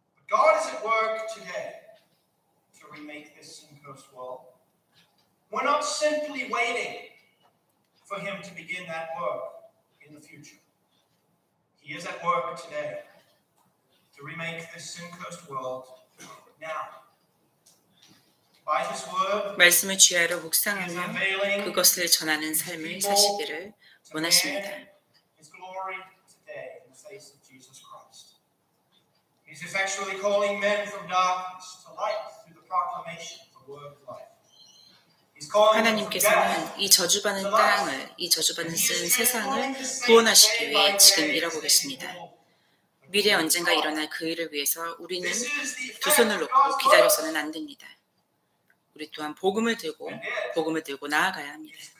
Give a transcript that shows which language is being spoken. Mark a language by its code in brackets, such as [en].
[en] God is at work today to remake this sin-cursed world. We're not simply waiting for him to begin that work in the future. He is at work today to remake this sin-cursed world now. By his word, [ko] 말씀을 주야로 묵상하며 그것을 전하는 삶을 사시기를 원하십니다. [en] his glory today in the face of Jesus Christ. He's effectually calling men from darkness to light through the proclamation of the word of life. [ko] 하나님께서는 이 저주받는 땅을, 이 저주받는 세상을 구원하시기 위해 지금 일하고 계십니다. 미래 언젠가 일어날 그 일을 위해서 우리는 두 손을 놓고 기다려서는 안 됩니다. 우리 또한 복음을 들고 나아가야 합니다.